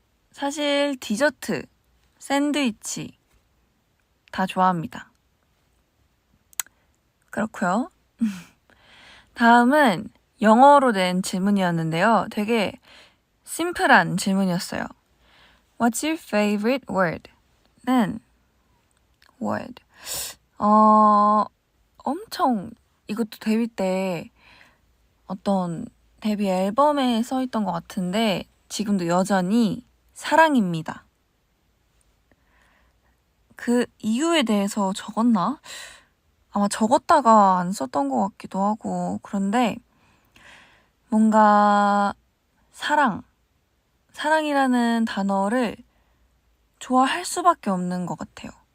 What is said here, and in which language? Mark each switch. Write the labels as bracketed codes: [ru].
[ko] 사실 디저트, 샌드위치 다 좋아합니다. 그렇고요. 다음은 영어로 된 질문이었는데요. 되게 심플한 질문이었어요. [en] What's your favorite word? [ko] 는 word. 엄청 이것도 데뷔 때 어떤 데뷔 앨범에 써있던 것 같은데 지금도 여전히 사랑입니다. 그 이유에 대해서 적었나? 아마 적었다가 안 썼던 것 같기도 하고 그런데 뭔가 사랑이라는 단어를 좋아할 수밖에 없는 것 같아요.